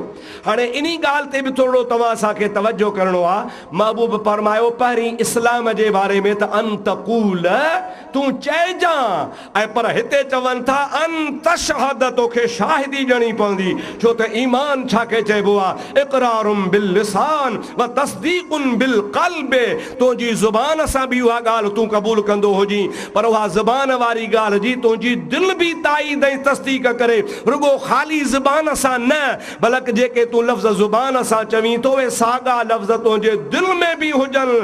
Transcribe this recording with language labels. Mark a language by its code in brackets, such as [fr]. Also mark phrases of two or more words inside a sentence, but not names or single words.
[sd] हाणे इन ॻाल्हि ते बि थोरो तव्हां असांखे तवजो करिणो आहे। महबूब फरमायो पहिरीं इस्लाम जे बारे में त [ar] أن تقول [sd] तूं चइजां, ऐं पर हिते चवनि था [ar] أن تشهد [sd] तोखे शाहिदी ॾियणी पवंदी, छो त ईमान छाखे चइबो आहे [ar] إقرار باللسان و تصديق بالقلب. [sd] तुंहिंजी ज़ुबान सां बि उहा ॻाल्हि तूं क़बूल कंदो हुजी, पर उहा ज़बान वारी ॻाल्हि जी तुंहिंजी दिलि बि ताईद ऐं तस्दीक करे, रुगो ख़ाली ज़बान सां न, बल्कि जेके तूं लफ़्ज़ ज़ुबान सां चवीं थो उहे साॻा लफ़्ज़ तुंहिंजे दिलि में बि हुजनि।